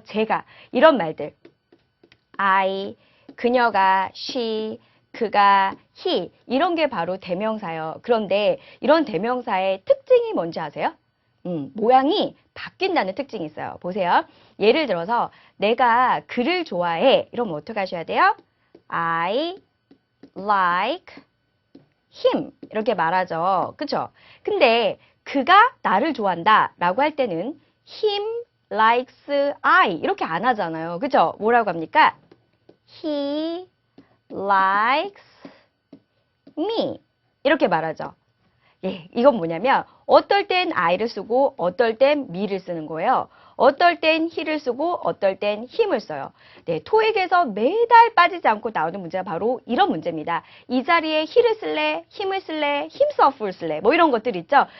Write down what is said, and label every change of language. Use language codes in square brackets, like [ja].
[ko] 제가 이런 말들. I, 그녀가, she, 그가, he 이런 게 바로 대명사예요. 그런데 이런 대명사의 특징이 뭔지 아세요? 모양이 바뀐다는 특징이 있어요. 보세요. 예를 들어서 내가 그를 좋아해. 이러면 어떻게 하셔야 돼요? [en] I like him [ko] 이렇게 말하죠. 그쵸? 근데 그가 나를 좋아한다 라고 할 때는 [en] him likes I [ko] 이렇게 안 하잖아요. 그쵸? 뭐라고 합니까? [en] He likes me [ko] 이렇게 말하죠. 예, 이건 뭐냐면 어떨 땐 I를 쓰고 어떨 땐 me를 쓰는 거예요. 어떨 땐 he를 쓰고 어떨 땐 him을 써요. 네, 토익에서 매달 빠지지 않고 나오는 문제가 바로 이런 문제입니다. 이 자리에 he를 쓸래, him을 쓸래, himself를 쓸래 뭐 이런 것들 있죠.